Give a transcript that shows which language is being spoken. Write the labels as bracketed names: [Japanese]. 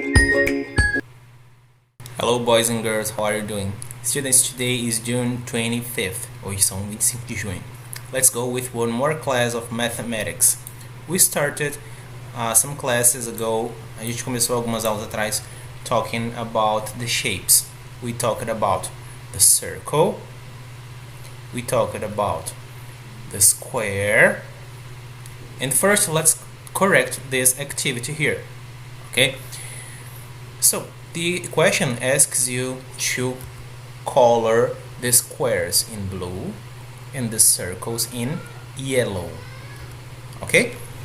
[English] Hello boys and girls, how are you doing? Students, today is June 25th. [Portuguese] Hoje são 25 de junho. [English] Let's go with one more class of mathematics. We started some classes ago. [Portuguese] A gente começou algumas aulas atrás [English] talking about the shapes. We talked about the circle. We talked about the square. And first, let's correct this activity here. Okay? So, the question asks you to color the squares in blue and the circles in yellow. Okay?